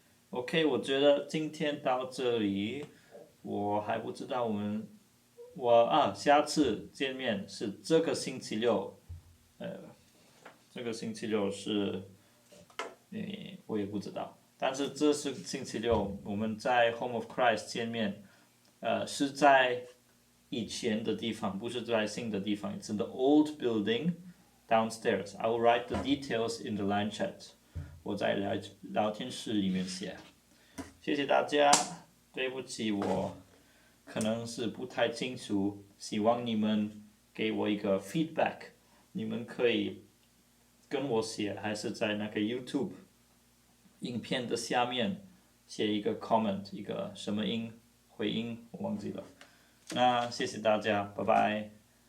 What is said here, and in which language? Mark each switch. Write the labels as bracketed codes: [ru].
[zh] OK， 我觉得今天到这里，我还不知道下次见面是这个星期六，这个星期六是。我也不知道，但是这是星期六，我们在 Home of Christ 见面，是在以前的地方，不是在新的地方。 [en] It's in the old building downstairs. I will write the details in the line chat. [zh] 我在聊天室里面写。谢谢大家，对不起，我可能是不太清楚，希望你们给我一个 feedback，你们可以跟我写，还是在那个 YouTube 影片的下面写一个 comment， 一个什么回应我忘记了。那谢谢大家，拜拜。